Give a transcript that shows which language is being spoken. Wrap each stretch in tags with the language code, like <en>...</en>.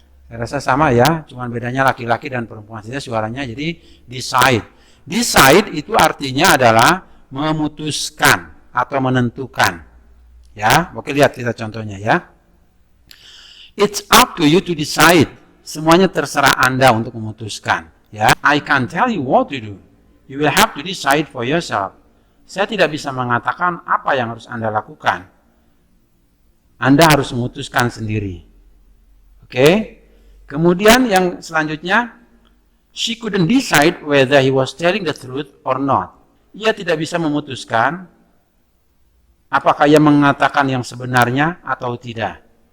<id>Saya rasa sama ya, cuman bedanya laki-laki dan perempuan saja suaranya. Jadi decide. Decide itu artinya adalah memutuskan atau menentukan. Ya, oke, lihat kita contohnya ya.</id> <en>It's up to you to decide.</en> <id>Semuanya terserah Anda untuk memutuskan.</id> <en>Ya, I can't tell you what to do. You will have to decide for yourself.</en> <id>Saya tidak bisa mengatakan apa yang harus Anda lakukan. Anda harus memutuskan sendiri. Oke. Kemudian yang selanjutnya,</id> <en>she couldn't decide whether he was telling the truth or not.</en> <id>Ia tidak bisa memutuskan apakah ia mengatakan yang sebenarnya atau tidak.</id>